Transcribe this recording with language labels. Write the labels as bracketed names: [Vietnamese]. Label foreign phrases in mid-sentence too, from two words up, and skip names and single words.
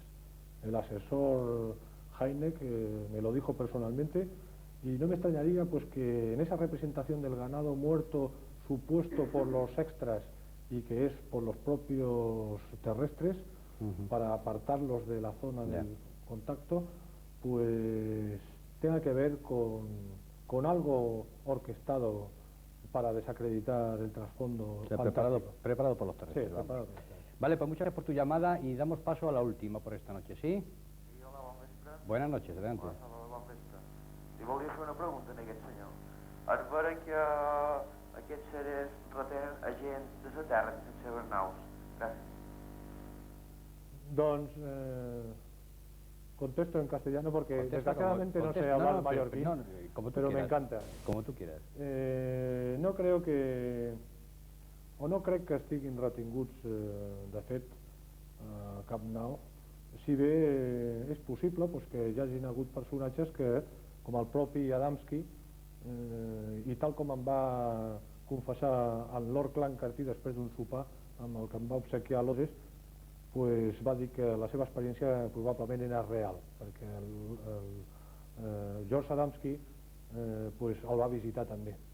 [Spanish] El asesor Heineck me lo dijo personalmente, y no me extrañaría pues que en esa representación del ganado muerto supuesto por los extras y que es por los propios terrestres para apartarlos de la zona del contacto, pues tenga que ver con algo orquestado para desacreditar el trasfondo. O sea, preparado por los terrestres. Sí, preparado por los terrestres. Vale, pues muchas gracias por tu llamada y damos paso a la última por esta noche, ¿sí? [Catalan] Sí, hola, bon vespre. [Spanish] Buenas noches, adelante. [Catalan] Hola, bon vespre. Li volia fer una pregunta a aquest senyor. És vera que aquests seres retenen a gent de la Terra sense seves naus. Gràcies. [Spanish] Doncs contesto en castellano porque desgraciadamente no sé [Catalan] contesta, [Spanish] hablar mallorquín, como tú pero quieras, me encanta. Como tú quieras. No creo que... [Catalan] o no crec que estiguin retinguts, de fet, cap nau, si bé és possible pues, que hi hagin hagut personatges que, com el propi Adamski, i tal com em va confessar en Lord Clancarty després d'un sopar amb el que em va obsequiar a Lodges, pues va dir que la seva experiència probablement era real, perquè George Adamski pues, el va visitar també.